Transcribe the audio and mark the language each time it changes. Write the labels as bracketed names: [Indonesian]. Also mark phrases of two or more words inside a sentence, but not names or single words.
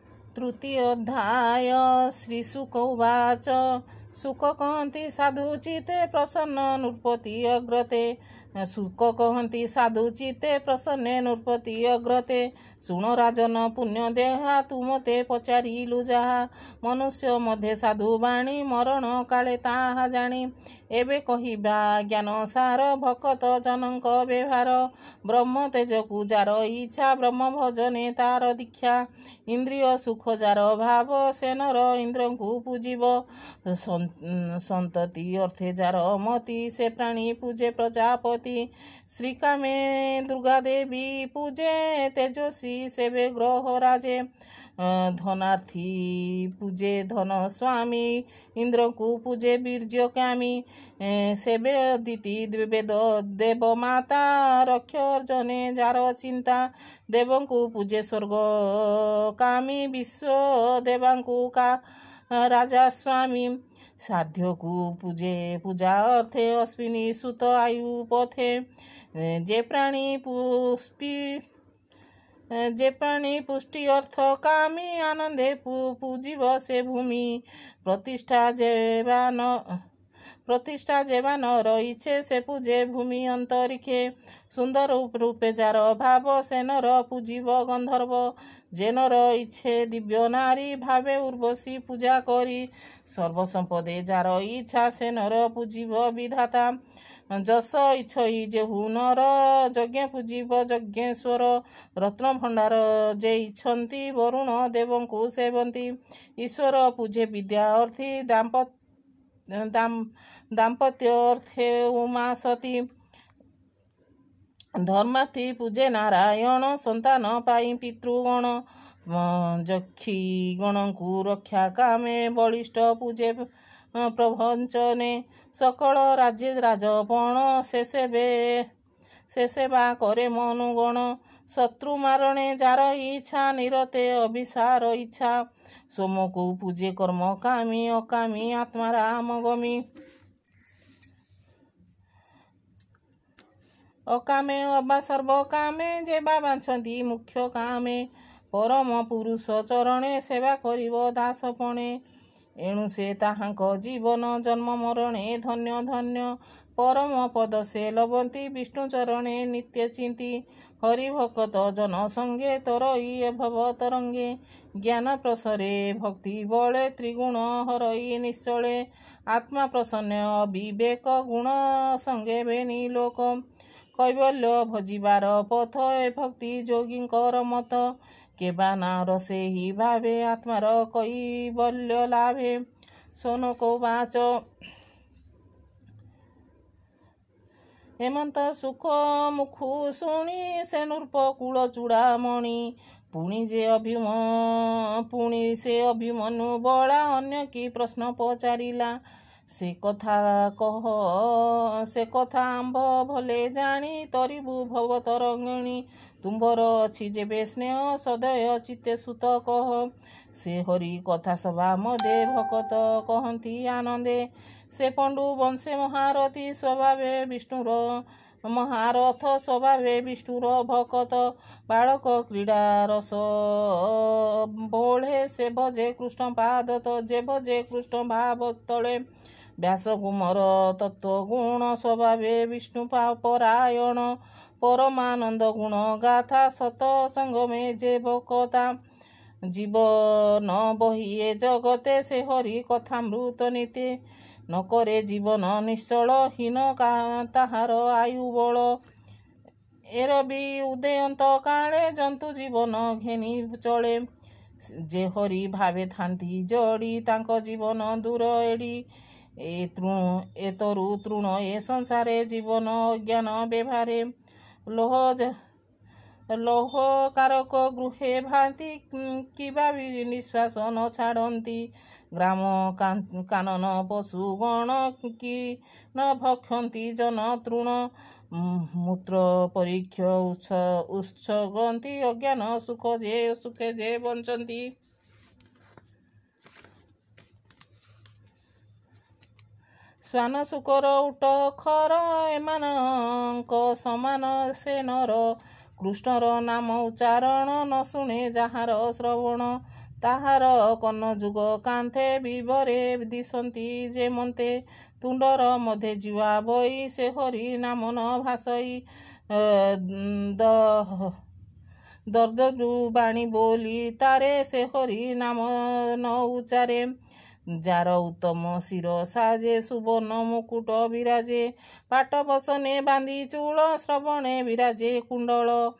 [Sanskrit] तृतीयोऽध्याय श्रीशुक उवाच [Odia] ଶୁକ କହନ୍ତି ସାଧୁ ଚିତ୍ତେ ପ୍ରସନ୍ନ ନୃପତି ଅଗ୍ରତେ ଶୁକ କହନ୍ତି ସାଧୁ ଚିତ୍ତେ ପ୍ରସନ୍ନେ ନୃପତି ଅଗ୍ରତେ ଶୁଣ ରାଜନ ପୁଣ୍ୟ ଦେହା ତୁମତେ ପଚାରିଲୁ ଯାହା ମନୁଷ୍ୟ ମଧ୍ୟେ ସାଧୁ ବାଣୀ ମରଣ କାଳେ ତାହା ଜାଣି ଏବେ କହିବା ଜ୍ଞାନ ସାର ଭକତ ଜନକ ବ୍ୟବହାର ବ୍ରହ୍ମ ତେଜକୁ ଯାର ଇଚ୍ଛା ବ୍ରହ୍ମ ଭଜନେ ତାର ଦୀକ୍ଷା ଇନ୍ଦ୍ରିୟ ସୁଖ ଯାର ଭାବ ସେନର ଇନ୍ଦ୍ର କୋ ପୂଜିବ ସନ୍ତତି ଅର୍ଥେ ଯାର ମତି ସେ ପ୍ରାଣୀ ପୂଜେ ପ୍ରଜାପତି ଶ୍ରୀକାମେ ଦୁର୍ଗା ଦେବୀ ପୂଜେ ତେଜସ୍ୱୀ ସେବେ ଗ୍ରହ ରାଜେ ଧନାର୍ଥୀ ପୂଜେ ଧନ ସ୍ୱାମୀ ଇନ୍ଦ୍ର କୋ ପୂଜେ ବୀର୍ଯ୍ୟ କାମୀ ସେବେ ଅଦିତି ବେଦ ଦେବ ମାତା ରକ୍ଷ ଅର୍ଜନେ ଯାର ଚିନ୍ତା ଦେବଂ କୋ ପୂଜେ ସ୍ୱର୍ଗ କାମୀ ବିଶ୍ୱ ଦେବାଙ୍କୁ କା ରାଜା ସ୍ୱାମୀ ସାଧ୍ୟ କୋ ପୂଜେ ପୂଜା ଅର୍ଥେ ଅଶ୍ୱିନୀ ସୁତ ଆୟୁ ପଥେ ଯେ ପ୍ରାଣୀ ପୁଷ୍ଟି ଅର୍ଥ କାମୀ ଆନନ୍ଦେ ପୂଜିବ ସେ ଭୂମି ପ୍ରତିଷ୍ଠା ଯେବା ନ ରହିଛେ ସେ ପୂଜେ ଭୂମି ଅନ୍ତରିକ୍ଷେ ସୁନ୍ଦର ରୂପେ ଯାର ଭାବ ସେ ନର ପୂଜିବ ଗନ୍ଧର୍ବ ଯେ ନର ଇଚ୍ଛେ ଦିବ୍ୟ ନାରୀ ଭାବେ ଉର୍ବଶୀ ପୂଜା କରି ସର୍ବସମ୍ପଦେ ଯାର ଇଚ୍ଛା ସେ ନର ପୂଜିବ ବିଧାତା ଯସ ଇଚ୍ଛଇ ଯେହୁ ନର ଯଜ୍ଞ ପୂଜିବ ଯଜ୍ଞେଶ୍ୱର ରତ୍ନ ଭଣ୍ଡାର ଯେ ଇଚ୍ଛନ୍ତି ବରୁଣ ଦେବଂ କୋ ସେବନ୍ତି ଈଶ୍ୱର ପୂଜେ ବିଦ୍ୟା ଅର୍ଥୀ ଦାମ୍ପତ୍ୟ ଅର୍ଥେ ଉମା ସତୀ ଧର୍ମାର୍ଥୀ ପୂଜେ ନାରାୟଣ ସନ୍ତାନ ପାଇ ପିତୃଗଣ ଯକ୍ଷୀ ଗଣ କୋ ରକ୍ଷା କାମେ ବଳିଷ୍ଠ ପୂଜେ ପ୍ରଭଞ୍ଜନେ ସକଳ ରାଜ୍ୟ ରାଜପଣ ସେ ସେବା କରେ ମନୁଗଣ ଶତ୍ରୁ ମାରଣେ ଯାର ଇଚ୍ଛା ନିରତେ ଅଭିସାର ଇଚ୍ଛା ସୋମ କୋ ପୂଜେ କର୍ମ କାମୀ ଅକାମୀ ଆତ୍ମା ରାମ ଗମୀ ଅକାମେ ଅବା ସର୍ବ କାମେ ଯେବା ବାଛନ୍ତି ମୁଖ୍ୟ କାମେ ପରମ ପୁରୁଷ ଚରଣେ ସେବା କରିବ ଦାସପଣେ ଏଣୁ ସେ ତାହାଙ୍କ ଜୀବନ ଜନ୍ମ ମରଣେ ଧନ୍ୟ ଧନ୍ୟ ପରମ ପଦ ସେ ଲଭନ୍ତି ବିଷ୍ଣୁ ଚରଣେ ନିତ୍ୟ ଚିନ୍ତି ହରିଭକ୍ତ ଜନ ସଙ୍ଗେ ତରଇ ଭବ ତରଙ୍ଗେ ଜ୍ଞାନ ପ୍ରସରେ ଭକ୍ତି ବଳେ ତ୍ରିଗୁଣ ହରଇ ନିଶ୍ଚଳେ ଆତ୍ମା ପ୍ରସନ୍ନ ଅବିବେକ ଗୁଣ ସଙ୍ଗେ ବେନି ଲୋକ କୈବଲ୍ୟ ଭଜିବାର ପଥ ଏ ଭକ୍ତି ଯୋଗୀଙ୍କର ମତ କେବା ନାର ସେ ହି ଭାବେ ଆତ୍ମାର କୈବଲ୍ୟ ଲାଭେ ସୋନକ ଉବାଚ ହେମନ୍ତ ସୁଖ ମୁଖୁ ଶୁଣି ସେ ନୃପ କୂଳ ଚୂଡ଼ାମଣି ପୁଣି ସେ ଅଭିମନୁ ବଡ଼ା ଅନ୍ୟ କି ପ୍ରଶ୍ନ ପଚାରିଲା ସେ କଥା ଆମ୍ଭ ଭଲେ ଜାଣି ତରିବୁ ଭବ ତରଙ୍ଗିଣୀ ତୁମ୍ବର ଅଛି ଯେବେ ସ୍ନେହ ସଦୟ ଚିତ୍ତେ ସୁତ କହ ସେ ହରି କଥା ସଭା ମଦେ ଭକତ କହନ୍ତି ଆନନ୍ଦେ ସେ ପଣ୍ଡୁ ବଂଶେ ମହାରଥୀ ସ୍ୱଭାବେ ବିଷ୍ଣୁର ମହାରଥ ସ୍ୱଭାବେ ବିଷ୍ଣୁର ଭକତ ବାଳକ କ୍ରୀଡା ରସ ବୋଳେ ସେ ଭଜେ କୃଷ୍ଣ ପାଦ ଯେ ଭଜେ କୃଷ୍ଣ ଭାବ ତଳେ ବ୍ୟାସ କୁମାର ତତ୍ତ୍ୱ ଗୁଣ ସ୍ୱଭାବେ ବିଷ୍ଣୁ ପରାୟଣ ପରମାନନ୍ଦ ଗୁଣ ଗାଥା ସତ ସଙ୍ଗମେ ଯେ ଭକତା ଜୀବନ ବହିଏ ଜଗତେ ସେ ହରି କଥାମୃତ ନୀତେ ନ କରେ ଜୀବନ ନିଶ୍ଚଳ ହୀନ ତାହାର ଆୟୁ ବଳ ଏରବି ଉଦୟନ୍ତ କାଳେ ଜନ୍ତୁ ଜୀବନ ଘେନି ଚଳେ ଯେ ହରି ଭାବେ ଥାନ୍ତି ଜଡ଼ି ତାଙ୍କୋ ଜୀବନ ଦୂର ଏଡ଼ି ଏତରୁ ତୃଣ ଏ ସଂସାରେ ଜୀବନ ଅଜ୍ଞାନ ବ୍ୟବହାରେ ଲୋହ କାରକ ଗୃହେ ଭାନ୍ତି କିବା ନିଶ୍ୱାସ ନ ଛାଡ଼ତି ଗ୍ରାମ କାନନ ପଶୁଗଣ କି ନ ଭକ୍ଷନ୍ତି ଜନ ତୃଣ ମୂତ୍ର ପରୀକ୍ଷ ଉତ୍ସଗନ୍ତି ଅଜ୍ଞାନ ସୁଖେ ଯେ ବଞ୍ଚନ୍ତି ସ୍ୱାନ ଶୁକର ଉଟ ଖର ଏମାନକ ସମାନ ସେ ନର କୃଷ୍ଣର ନାମ ଉଚ୍ଚାରଣ ନ ଶୁଣେ ଯାହାର ଶ୍ରବଣ ତାହାର କର୍ଣ୍ଣଯୁଗ କାନ୍ଥେ ବିବରେ ଦିଶନ୍ତି ଯେ ମନ୍ତେ ତୁଣ୍ଡର ମଧ୍ୟେ ଯିବା ବଇ ସେ ହରି ନାମ ନ ଭାସଇ ଦର୍ଦରୁ ବାଣୀ ବୋଲି ତାରେ ସେ ହରି ନାମ ନ ଉଚ୍ଚାରେ ଯାର ଉତ୍ତମ ଶିର ସାଜେ ସୁବର୍ଣ୍ଣ ମୁକୁଟ ବିରାଜେ ପାଟ ବସନେ ବାନ୍ଧି ଚୂଳ ଶ୍ରବଣେ ବିରାଜେ କୁଣ୍ଡଳ